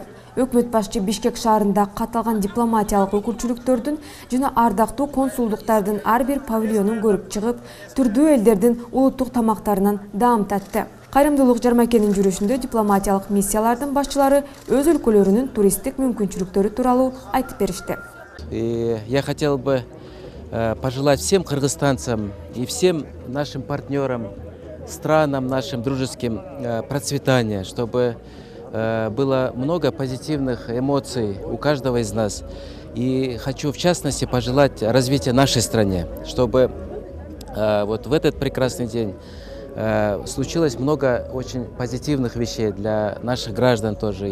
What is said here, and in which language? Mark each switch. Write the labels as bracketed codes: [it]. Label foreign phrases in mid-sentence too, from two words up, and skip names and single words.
[ky] Өкмөт башчы Бишкек шаарында катталган дипломатиялык өкүлчүлүктөрдүн жана ардактуу консулдуктардын ар бир павильонун көрүп чыгып, түрдүү элдердин улуттук тамактарынан даам татты. Кайрымдуулук жарманкенин жүрүшүндө дипломатиялык миссиялардын башчылары өз өлкөлөрүнүн туристтик мүмкүнчүлүктөрү тууралуу айтып беришти. [ru] Я хотел бы пожелать всем кыргызстанцам и всем нашим партнерам, странам нашим дружеским процветания, чтобы было много позитивных эмоций у каждого из нас. И хочу в частности пожелать развития нашей стране, чтобы вот в этот прекрасный день случилось много очень позитивных вещей для наших граждан тоже.